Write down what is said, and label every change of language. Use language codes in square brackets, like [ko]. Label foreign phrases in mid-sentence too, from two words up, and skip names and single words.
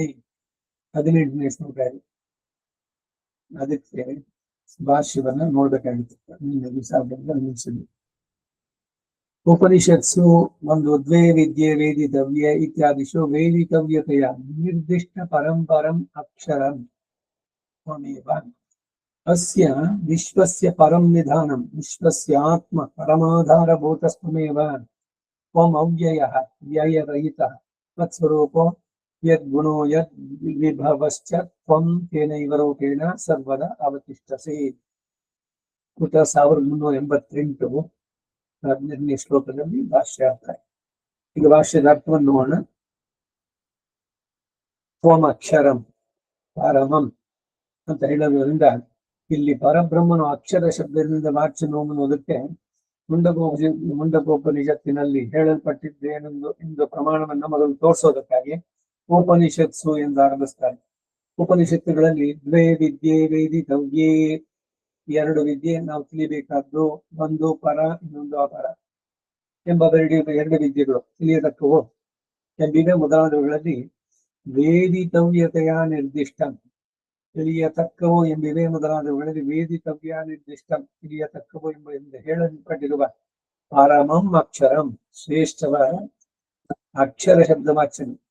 [kn] 18ನೇ ಶ್ಲೋಕ ಇದೆ. ಅದಕ್ಕೆ ಭಾಷ್ಯವನ್ನ ನೋಡ್ಬೇಕಾಗಿತ್ತು. ನಿನ್ನೆ ದಿವಸ ನಿಲ್ಲಿಸಿದ್ವಿ. [sa] ಉಪನಿಷತ್ಸು ಒಂದು ದ್ವೇ ವಿದ್ಯೆ ವೇದಿತವ್ಯ ಇತ್ಯಾದಿಷು ವೇದಿತವ್ಯತೆಯ ನಿರ್ದಿಷ್ಟ ಪರಂಪರಂ ಅಕ್ಷರಂ ತ್ವಮೇವ ಅಸ್ಯ ವಿಶ್ವಸ್ಯ ಪರಂ ನಿಧಾನಂ ವಿಶ್ವಸ್ಯಾತ್ಮ ಪರಮಾಧಾರಭೂತಸ್ತ್ವಮೇವ ತ್ವಂ ಅವ್ಯಯಃ ವ್ಯಯರಹಿತಃ ತತ್ಸ್ವರೂಪೋ ಯದ್ಗುಣೋ ಯದ್ವಿಭವಶ್ಚ ತ್ವಂ ತೇನೈವ ರೂಪೇಣ ಸರ್ವದಾ ಅವತಿಷ್ಠಸಿ. [kn] 1388 15ನೇ ಶ್ಲೋಕದಲ್ಲಿ ಭಾಷ್ಯಾರ್ಥ. ಈಗ ಭಾಷ್ಯದ ಅರ್ಥವನ್ನು ನೋಡೋಣ. [sa] ತ್ವಂ ಅಕ್ಷರಂ ಪರಮಂ [kn] ಅಂತ ಹೇಳೋದ್ರಿಂದ ಇಲ್ಲಿ ಪರಬ್ರಹ್ಮನು ಅಕ್ಷರ ಶಬ್ದದಿಂದ ವಾಚ್ಯನೋಮುವುದಕ್ಕೆ ಮುಂಡಕೋಪನಿಷತ್ತಿನಲ್ಲಿ ಹೇಳಲ್ಪಟ್ಟಿದ್ದೇನೆಂದು ಎಂದು ಪ್ರಮಾಣವನ್ನ ಮೊದಲು ತೋರಿಸೋದಕ್ಕಾಗಿ ಉಪನಿಷತ್ಸು ಎಂದು ಆರಂಭಿಸ್ತಾರೆ. ಉಪನಿಷತ್ತುಗಳಲ್ಲಿ [sa] ದ್ವೇ ವಿದ್ಯೆ ವೇದಿತವ್ಯೇ, [kn] 2 ವಿದ್ಯೆ ನಾವು ತಿಳಿಬೇಕಾದ್ದು, ಒಂದು ಪರ ಇನ್ನೊಂದು ಅಪರ ಎಂಬ 2 ವಿದ್ಯೆಗಳು ತಿಳಿಯತಕ್ಕವು ಎಂಬಿವೆ ಮೊದಲಾದವುಗಳಲ್ಲಿ ವೇದಿತವ್ಯತೆಯ ನಿರ್ದಿಷ್ಟ ತಿಳಿಯತಕ್ಕವು ಎಂಬಿವೆ ಮೊದಲಾದವುಗಳಲ್ಲಿ ವೇದಿತವ್ಯ ನಿರ್ದಿಷ್ಟ ತಿಳಿಯತಕ್ಕವು ಎಂಬ ಹೇಳಲ್ಪಟ್ಟಿರುವ [sa] ಪರಮಂ ಅಕ್ಷರಂ [kn] ಶ್ರೇಷ್ಠವಾದ ಅಕ್ಷರ ಶಬ್ದವಾಚ್ಯನು.